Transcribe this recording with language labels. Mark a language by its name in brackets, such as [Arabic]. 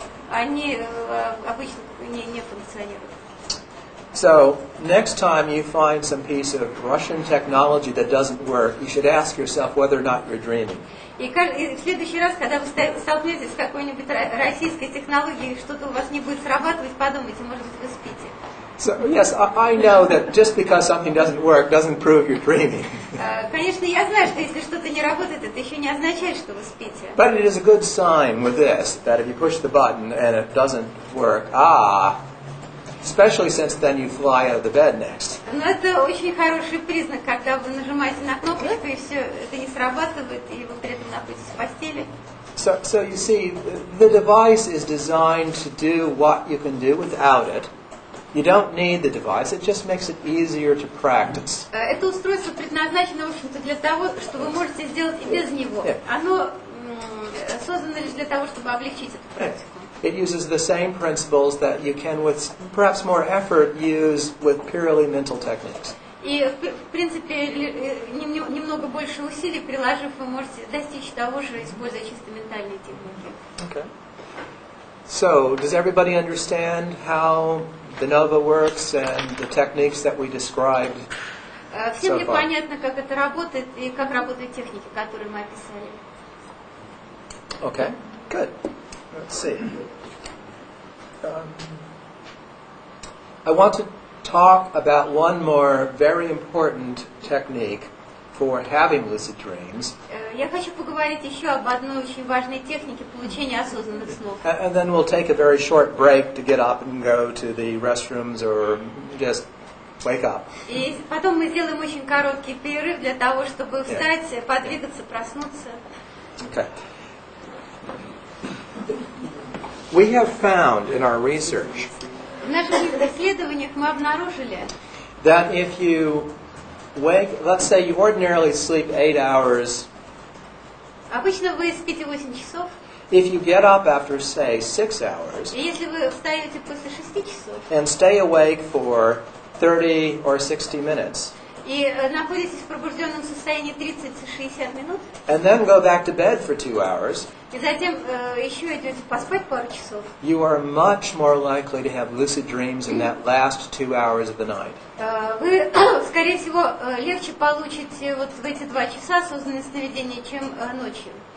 [Russian] Они обычно не функционируют. [English] So, next time you find some piece of Russian technology that doesn't work, you should ask yourself whether or not you're dreaming. [Russian] И в следующий раз, когда вы столкнетесь с какой-нибудь российской технологией, что-то у вас не будет срабатывать, подумайте, может быть, вы спите. [English] So, yes, I know that just because something doesn't work doesn't prove you're dreaming. [Russian] Конечно, я знаю, что если что-то не работает, это еще не означает, что вы спите. [English] But it is a good sign with this, that if you push the button and it doesn't work, especially since then you fly out of the bed next. [Russian] Но это очень хороший признак, когда вы нажимаете на кнопочку, и все это не срабатывает, и вы при этом находитесь в постели. [English] So you see, the device is designed to do what you can do without it. You don't need the device, it just makes it easier to practice. [Russian] Это устройство предназначено, в общем-то, для того, что вы можете сделать и без него. Оно создано лишь для того, чтобы облегчить эту практику. [English] It uses the same principles that you can, with perhaps more effort, use with purely mental techniques. [Russian] И, в принципе, немного больше усилий приложив, вы можете достичь того же, используя чисто ментальные техники. [English] Okay. So, does everybody understand how the Nova works and the techniques that we described? [Russian] Всем ли понятно, как это работает и как работают техники, которые мы описали? [English] Okay, good. Let's see. I want to talk about one more very important technique for having lucid dreams. [Russian] Я хочу поговорить еще об одной очень важной технике получения осознанных снов. [English] And then we'll take a very short break to get up and go to the restrooms or just wake up. [Russian] И потом мы сделаем очень короткий перерыв для того, чтобы встать, подвигаться, проснуться. [English] Okay. We have found in our research [Russian] В наших исследованиях мы обнаружили, [English] that if you let's say you ordinarily sleep 8 hours, [Russian] обычно вы спите 8 часов, [English] if you get up after, say, 6 hours [Russian] И если вы встаете после 6 часов [English] and stay awake for 30 or 60 minutes, [Russian] и находитесь в пробужденном состоянии 30-60 минут, [English] and then go back to bed for 2 hours, [Russian] и затем еще идете поспать пару часов, [English] you are much more likely to have lucid dreams in that last 2 hours of the night. [Russian] вы, скорее всего, легче получите вот в эти 2 часа осознанные сновидения, чем ночью.